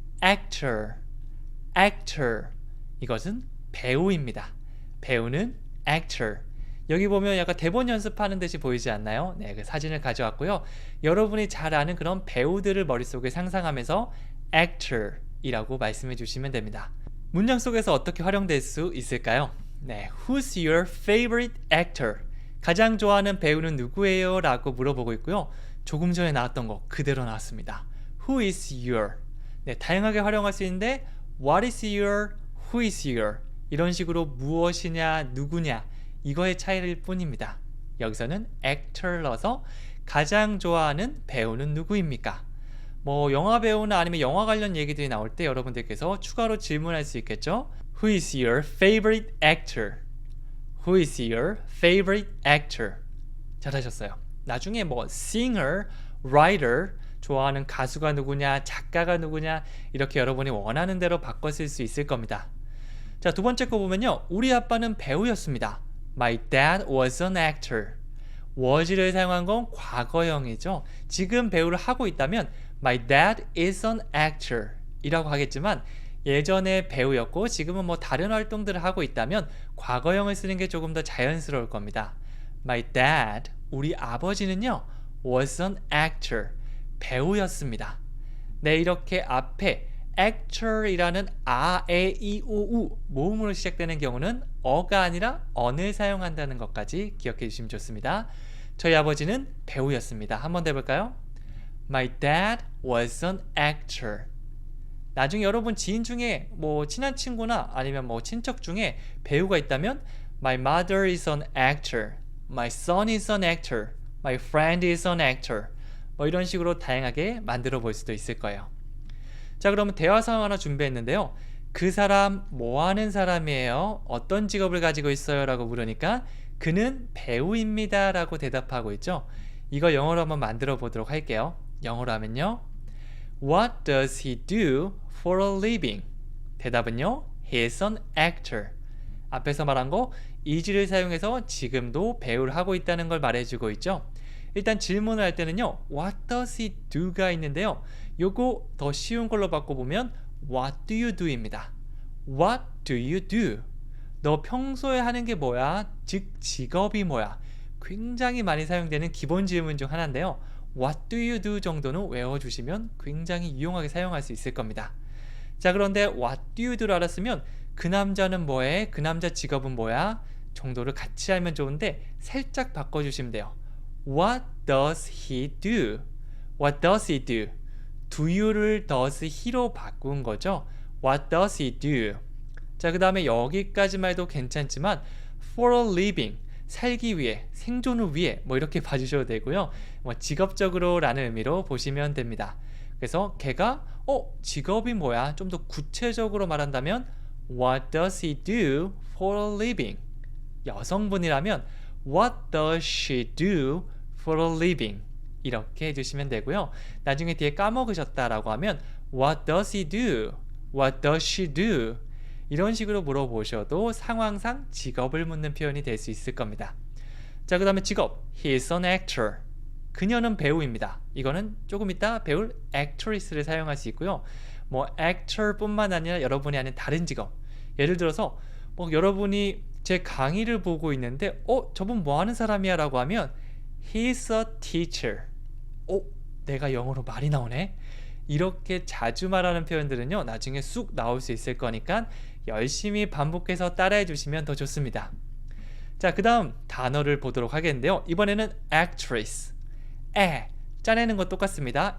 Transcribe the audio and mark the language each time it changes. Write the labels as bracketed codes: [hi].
[en] actor, actor. [ko] 이것은 배우입니다. 배우는 actor. 여기 보면 약간 대본 연습하는 듯이 보이지 않나요? 네, 그 사진을 가져왔고요. 여러분이 잘 아는 그런 배우들을 머릿속에 상상하면서 actor이라고 말씀해 주시면 됩니다. 문장 속에서 어떻게 활용될 수 있을까요? [en] 네, Who's your favorite actor? [ko] 가장 좋아하는 배우는 누구예요? 라고 물어보고 있고요. 조금 전에 나왔던 거 그대로 나왔습니다. [en] Who is your? [ko] 네, 다양하게 활용할 수 있는데 [en] What is your? Who is your? [ko] 이런 식으로 무엇이냐, 누구냐 이거의 차이일 뿐입니다. 여기서는 actor 넣어서 가장 좋아하는 배우는 누구입니까? 뭐 영화 배우나 아니면 영화 관련 얘기들이 나올 때 여러분들께서 추가로 질문할 수 있겠죠? [en] Who is your favorite actor? Who is your favorite actor? [ko] 잘하셨어요. 나중에 뭐 singer, writer, 좋아하는 가수가 누구냐, 작가가 누구냐 이렇게 여러분이 원하는 대로 바꿔 쓸 수 있을 겁니다. 자, 두 번째 거 보면요. 우리 아빠는 배우였습니다. [en] My dad was an actor. [ko] was를 사용한 건 과거형이죠. 지금 배우를 하고 있다면 [en] My dad is an actor [ko] 이라고 하겠지만 예전에 배우였고 지금은 뭐 다른 활동들을 하고 있다면 과거형을 쓰는 게 조금 더 자연스러울 겁니다. [en] My dad, [ko] 우리 아버지는요 [en] was an actor, [ko] 배우였습니다. 네, 이렇게 앞에 actor이라는 아, 에, 이, 오, 우 모음으로 시작되는 경우는 어가 아니라 언을 사용한다는 것까지 기억해 주시면 좋습니다. 저희 아버지는 배우였습니다. 한번 더 해볼까요? [en] My dad was an actor. [ko] 나중에 여러분 지인 중에 뭐 친한 친구나 아니면 뭐 친척 중에 배우가 있다면 [en] My mother is an actor. My son is an actor. My friend is an actor. [ko] 뭐 이런 식으로 다양하게 만들어 볼 수도 있을 거예요. 자, 그러면 대화 상황 하나 준비했는데요. 그 사람 뭐 하는 사람이에요? 어떤 직업을 가지고 있어요? 라고 물으니까 그는 배우입니다 라고 대답하고 있죠. 이거 영어로 한번 만들어 보도록 할게요. 영어로 하면요, [en] What does he do for a living? [ko] 대답은요, [en] He is an actor. [ko] 앞에서 말한 거 is를 사용해서 지금도 배우를 하고 있다는 걸 말해주고 있죠. 일단 질문을 할 때는요, [en] What does he do [ko] 가 있는데요. 요거 더 쉬운 걸로 바꿔보면 [en] What do you do [ko] 입니다. [en] What do you do? [ko] 너 평소에 하는 게 뭐야? 즉 직업이 뭐야? 굉장히 많이 사용되는 기본 질문 중 하나인데요. [en] What do you do [ko] 정도는 외워주시면 굉장히 유용하게 사용할 수 있을 겁니다. 자, 그런데 [en] What do you do [ko] 를 알았으면 그 남자는 뭐해? 그 남자 직업은 뭐야? 정도를 같이 알면 좋은데 살짝 바꿔주시면 돼요. [en] What does he do? What does he do? [ko] do you를 does he로 바꾼 거죠. [en] What does he do? [ko] 자, 그 다음에 여기까지만 해도 괜찮지만 for a living, 살기 위해, 생존을 위해 뭐 이렇게 봐주셔도 되고요. 뭐 직업적으로 라는 의미로 보시면 됩니다. 그래서 걔가 직업이 뭐야? 좀 더 구체적으로 말한다면 [en] What does he do for a living? [ko] 여성분이라면 [en] What does she do for a living? [ko] 이렇게 해주시면 되고요. 나중에 뒤에 까먹으셨다라고 하면 [en] What does he do? What does she do? [ko] 이런 식으로 물어보셔도 상황상 직업을 묻는 표현이 될 수 있을 겁니다. 자, 그 다음에 직업. [en] He is an actor. [ko] 그녀는 배우입니다. 이거는 조금 이따 배울 actress를 사용할 수 있고요. 뭐 actor 뿐만 아니라 여러분이 하는 다른 직업. 예를 들어서 뭐 여러분이 제 강의를 보고 있는데 저분 뭐 하는 사람이야? 라고 하면 [en] He's a teacher. [ko] 내가 영어로 말이 나오네. 이렇게 자주 말하는 표현들은요, 나중에 쑥 나올 수 있을 거니까 열심히 반복해서 따라해 주시면 더 좋습니다. 자, 그 다음 단어를 보도록 하겠는데요. 이번에는 actress. 짜내는 거 똑같습니다.